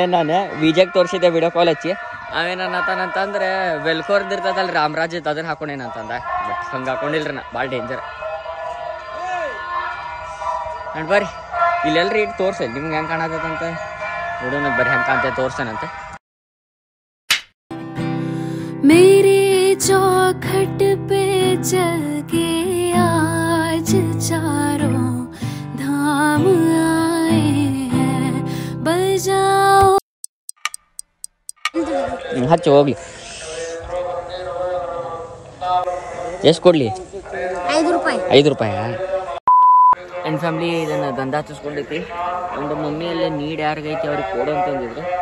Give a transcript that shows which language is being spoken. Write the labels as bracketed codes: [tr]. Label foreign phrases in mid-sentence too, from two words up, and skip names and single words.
[kn] ನಾನು ವಿಜಯಕ್ಕೆ ತೋರಿಸಿದ್ದೆ [en] video call [kn] ಹಚ್ಚಿ. ಅವೇನಂತಂದ್ರೆ ವೆಲ್ಕೋರ್ದು ಇರ್ತದಲ್ಲ ರಾಮರಾಜ್ ಇತ್ತು, ಅದನ್ನು ಹಾಕೊಂಡೇನಂತಂದ. ಬಟ್ ಹಂಗೆ ಹಾಕೊಂಡಿಲ್ರಿ ನಾ, ಭಾಳ ಡೇಂಜರ್. ಆ್ಯಂಡ್ ಬರ್ರಿ ಇಲ್ಲೆಲ್ರಿ ಇಟ್ಟು ತೋರ್ಸಲ್ಲ ನಿಮ್ಗೆ ಹೆಂಗೆ ಕಾಣತೈತಂತ ನೋಡೋಣ. ಬರ್ರಿ ಹೆಂಗೆ ಕಾಣ್ತೈತೆ ತೋರ್ಸೇನಂತೆ. [hi] मेरे चौखट पे चल के आज चारों धाम आए हैं, बजाओ. [kn] ಹಚ್ಚಿ ಹೋಗ್ಲಿ. ಎಷ್ಟು ಕೊಡ್ಲಿ? 5 ರೂಪಾಯಿ. 5 ರೂಪಾಯಿ. [en] and family [kn] ಇದನ್ನು ದಂಧ ಹತ್ತಿಸ್ಕೊಂಡೈತಿ. ಒಂದು ಮಮ್ಮಿಯಲ್ಲೇ ನೀಡ್ ಯಾರಿಗೈತಿ ಅವ್ರಿಗೆ ಕೊಡು ಅಂತಂದಿದ್ರು.